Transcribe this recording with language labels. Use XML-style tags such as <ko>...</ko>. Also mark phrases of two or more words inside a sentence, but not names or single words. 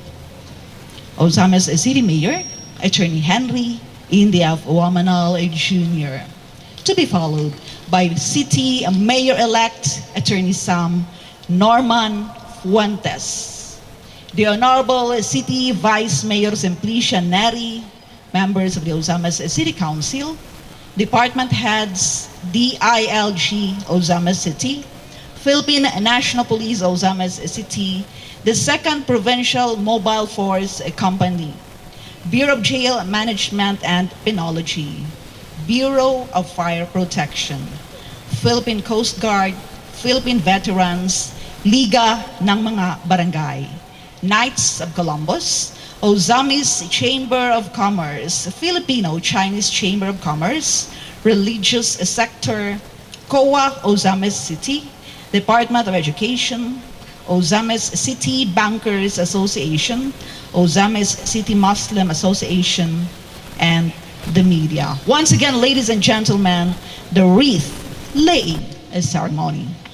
<en>Ozamiz City Mayor, Attorney Henry Indy Wamanal Jr., to be followed by City Mayor-elect Attorney Sam Norman Fuentes, the Honorable City Vice Mayor Simplicia Neri, members of the Ozamiz City Council, department heads, DILG Ozamiz City, Philippine National Police Ozamiz City, the 2nd Provincial Mobile Force Company, Bureau of Jail Management and Penology, Bureau of Fire Protection, Philippine Coast Guard, Philippine Veterans, Liga ng mga Barangay, Knights of Columbus, Ozamiz Chamber of Commerce, Filipino-Chinese Chamber of Commerce, Religious Sector, COA Ozamiz City, Department of Education, Ozamiz City Bankers Association, Ozamiz City Muslim Association, and the media. Once again, ladies and gentlemen, the wreath-laying ceremony.</en>